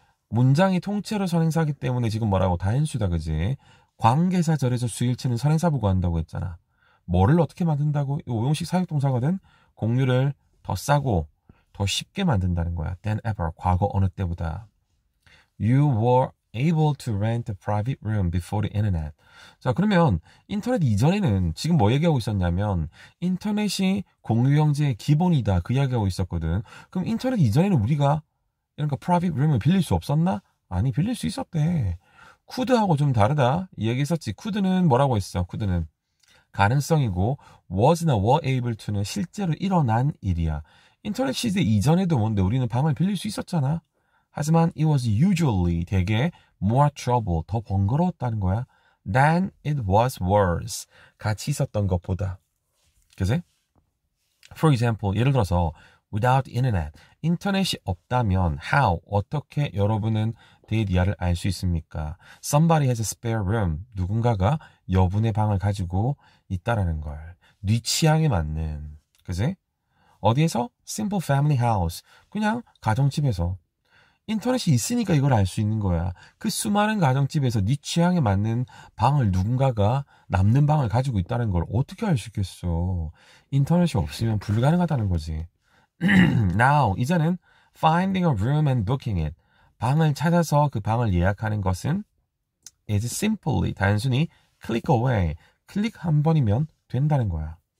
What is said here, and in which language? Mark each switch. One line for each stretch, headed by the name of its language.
Korean: 문장이 통째로 선행사기 때문에 지금 뭐라고? 다인수다, 그지? 관계사절에서 수일치는 선행사 부과한다고 했잖아. 뭐를 어떻게 만든다고? 이 오용식 사역동사거든. 공유를 더 싸고 더 쉽게 만든다는 거야.
English: than ever,
Korean: 과거 어느 때보다.
English: You were able to rent a private room before the internet.
Korean: 자, 그러면 인터넷 이전에는 지금 뭐 얘기하고 있었냐면 인터넷이 공유경제의 기본이다, 그 이야기하고 있었거든. 그럼 인터넷 이전에는 우리가 이런 거 private room을 빌릴 수 없었나? 아니, 빌릴 수 있었대. could하고 좀 다르다 이 얘기했었지. could는 뭐라고 했어? could는 가능성이고 was나 were able to는 실제로 일어난 일이야. 인터넷 시대 이전에도 뭔데 우리는 방을 빌릴 수 있었잖아. 하지만
English: it was usually
Korean: 되게
English: more trouble,
Korean: 더 번거로웠다는 거야.
English: than it was worse,
Korean: 같이 있었던 것보다. 그지?
English: For example,
Korean: 예를 들어서
English: without internet,
Korean: 인터넷이 없다면 how, 어떻게 여러분은 데이디아를 알 수 있습니까?
English: Somebody has a spare room,
Korean: 누군가가 여분의 방을 가지고 있다라는 걸. 네 취향에 맞는, 그지? 어디에서?
English: Simple family house,
Korean: 그냥 가정집에서. 인터넷이 있으니까 이걸 알 수 있는 거야. 그 수많은 가정집에서 네 취향에 맞는 방을 누군가가 남는 방을 가지고 있다는 걸 어떻게 알 수 있겠어. 인터넷이 없으면 불가능하다는 거지. Now, 이제는
English: finding a room and booking it,
Korean: 방을 찾아서 그 방을 예약하는 것은
English: is simply,
Korean: 단순히
English: click away,
Korean: 클릭 한 번이면 된다는 거야.